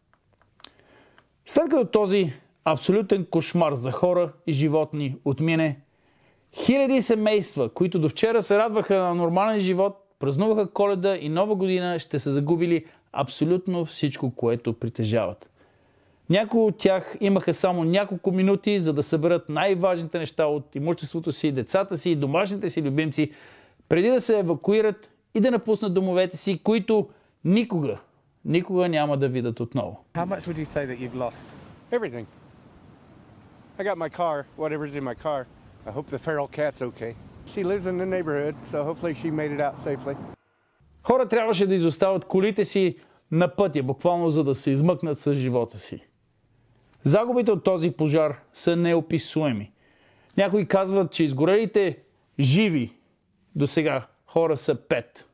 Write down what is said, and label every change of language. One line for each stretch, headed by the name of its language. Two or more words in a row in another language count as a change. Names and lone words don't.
Bulgarian: След като този абсолютен кошмар за хора и животни отмине, хиляди семейства, които до вчера се радваха на нормален живот, празнуваха Коледа и Нова година, ще са загубили абсолютно всичко, което притежават. Някои от тях имаха само няколко минути, за да съберат най-важните неща от имуществото си, децата си, домашните си любимци, преди да се евакуират и да напуснат домовете си, които никога няма да видят отново.
English: How much would you say that you've lost? Everything. I got my car, whatever's in my car. I hope the feral cat's okay. She lives in the neighborhood, so hopefully she made it out safely.
Bulgarian: Хора трябваше да изоставят колите си на пътя, буквално за да се измъкнат с живота си. Загубите от този пожар са неописуеми. Някои казват, че изгорелите живи до сега хора са 5.